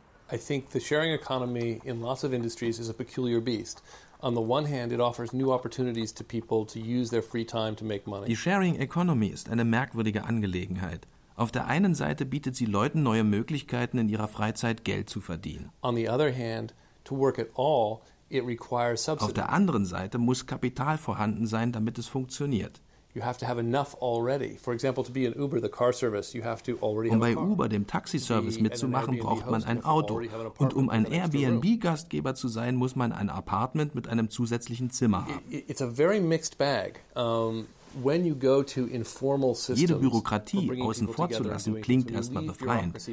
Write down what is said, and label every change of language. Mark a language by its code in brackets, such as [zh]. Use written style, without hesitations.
[en] I think the sharing economy in lots of industries is a peculiar beast. On the one hand, it offers new opportunities to people to use their free time to make money. [de] Die Sharing Economy ist eine merkwürdige Angelegenheit. Auf der einen Seite bietet sie Leuten neue Möglichkeiten, in ihrer Freizeit Geld zu verdienen. [en] On the other hand, to work at all, it requires subsidy. [de] Auf der anderen Seite muss Kapital vorhanden sein, damit es funktioniert. [en] You have to have enough already. For example, to be an Uber, the car service, you have to already have a car. [de] Um bei Uber, dem Taxi-Service, mitzumachen, braucht man ein Auto. Und um ein Airbnb-Gastgeber zu sein, muss man ein Apartment mit einem zusätzlichen Zimmer haben. [en] It's a very mixed bag. When you go to informal systems, [de] jede Bürokratie außen vorzulassen, klingt erstmal befreiend.